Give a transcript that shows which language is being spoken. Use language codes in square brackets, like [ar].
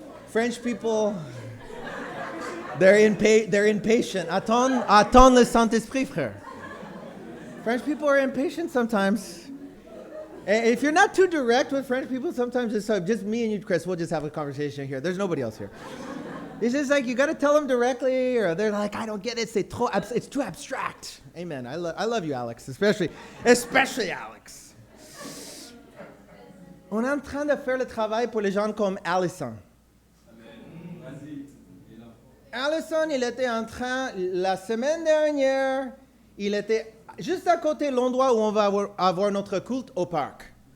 [en] French people, they're impatient. [fr] Attends le Saint-Esprit, frère. [en] French people are impatient sometimes. And if you're not too direct with French people, sometimes it's just me and you, Chris. We'll just have a conversation here. There's nobody else here. It's just like you got to tell them directly, or they're like, I don't get it. It's too abstract. Amen. I love you, Alex, especially Alex. [fr] On est en train de faire le travail pour les gens comme Allison. Allison, il était en train, la semaine dernière, il était juste à côté de l'endroit où on va avoir notre culte au parc.